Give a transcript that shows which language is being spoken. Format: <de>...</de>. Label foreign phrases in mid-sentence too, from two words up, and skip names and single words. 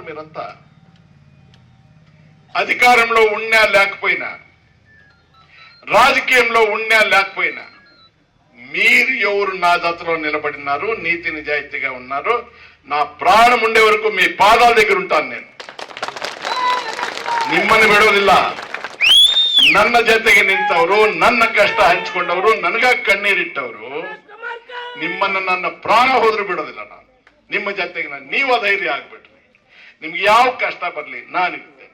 <te>మీరంతా అధికారంలో ఉన్నా లేకపోయినా, రాజకీయంలో ఉన్నా లేకపోయినా, మీరు ఎవరు నా జతలో నిలబడినారు, నీతి నిజాయితీగా ఉన్నారు, నా ప్రాణం ఉండే వరకు మీ పాదాల దగ్గర ఉంటాను.</te> <kn>నేను ನಿಮ್ಮನ್ನು ಬಿಡೋದಿಲ್ಲ. ನನ್ನ ಜೊತೆಗೆ ನಿಂತವರು, ನನ್ನ ಕಷ್ಟ ಹಂಚಿಕೊಂಡವರು, ನನಗಾಗಿ ಕಣ್ಣೀರಿಟ್ಟವರು, ನಿಮ್ಮನ್ನ ನನ್ನ ಪ್ರಾಣ ಹೋದ್ರು ಬಿಡೋದಿಲ್ಲ. ನಾನು ನಿಮ್ಮ ಜೊತೆಗೆ ನೀವು ಧೈರ್ಯ ಆಗ್ಬಿಟ್ರಿ. ನಿಮ್ಗೆ ಯಾವ ಕಷ್ಟ ಬರಲಿ ನಾನಿರ್ತೇನೆ.</kn>